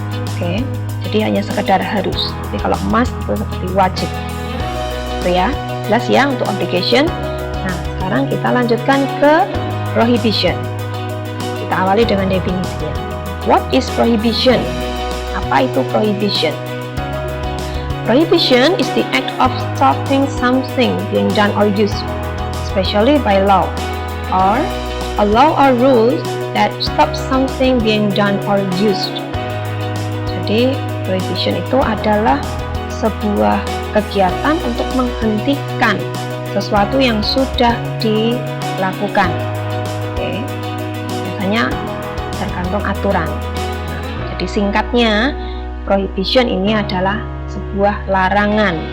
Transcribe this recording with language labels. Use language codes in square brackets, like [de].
[id] Oke, jadi hanya sekedar harus. Tapi kalau must itu seperti wajib. Itu ya, jelas ya untuk obligation. Nah, sekarang kita lanjutkan ke prohibition. Kita awali dengan definisinya. [en] What is prohibition? [id] Apa itu prohibition? [en] Prohibition is the act of stopping something being done or used, especially by law, or a law or rule that stops something being done or used. [id] Jadi, prohibition itu adalah sebuah kegiatan untuk menghentikan sesuatu yang sudah dilakukan. Oke, biasanya tergantung aturan. Jadi singkatnya, prohibition ini adalah sebuah larangan.